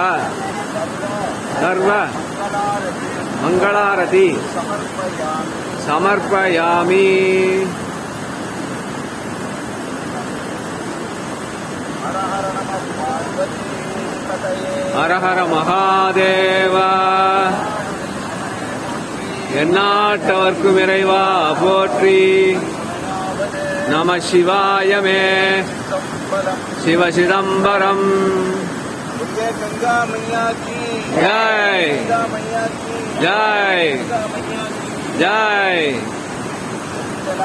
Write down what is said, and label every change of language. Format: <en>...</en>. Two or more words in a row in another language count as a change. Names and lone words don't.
<sa>सर्व मंगलारति समर्पयामि।</sa> <hi>हर हर महादेव।</hi> <ta>எந்நாட்டவர்க்கும் இறைவா போற்றி। நம சிவாய மே சிவ சிதம்பரம்।</ta> <hi>गंगा मैया की जय जय जय।</hi>